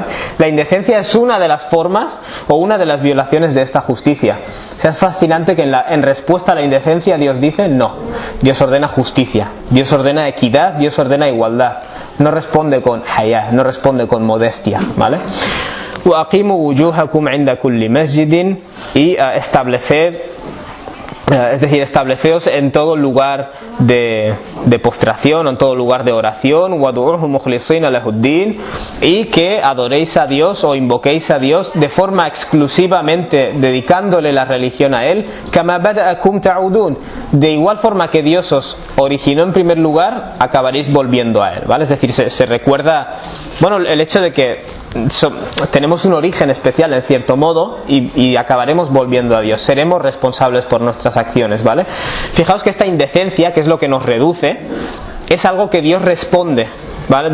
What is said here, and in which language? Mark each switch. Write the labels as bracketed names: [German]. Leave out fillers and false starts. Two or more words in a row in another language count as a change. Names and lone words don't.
[Spanish] La indecencia es una de las formas o una de las violaciones de esta justicia. O sea, es fascinante que en respuesta a la indecencia Dios dice no, Dios ordena justicia, Dios ordena equidad, Dios ordena igualdad. No responde con hayá, no responde con modestia, ¿vale? [Arabic] وَأَقِيمُوا وُجُوهَكُمْ عِنْدَ كُلِّ مَسْجِدٍ, [Spanish] y estableceos en todo lugar de postración, en todo lugar de oración, [Arabic] وَدُعُوهُ مُخْلِصِينَ لَهُ الدِّينَ, [Spanish] y que adoréis a Dios o invoquéis a Dios de forma exclusivamente dedicándole la religión a Él, [Arabic] كَمَا بَدَأَكُمْ تَعُودُونَ, [Spanish] de igual forma que Dios os originó en primer lugar, acabaréis volviendo a Él, ¿vale? Es decir, se recuerda, bueno, el hecho de que tenemos un origen especial en cierto modo y acabaremos volviendo a Dios, seremos responsables por nuestras acciones, ¿vale? Fijaos que esta indecencia, que es lo que nos reduce, es algo que Dios responde, ¿vale?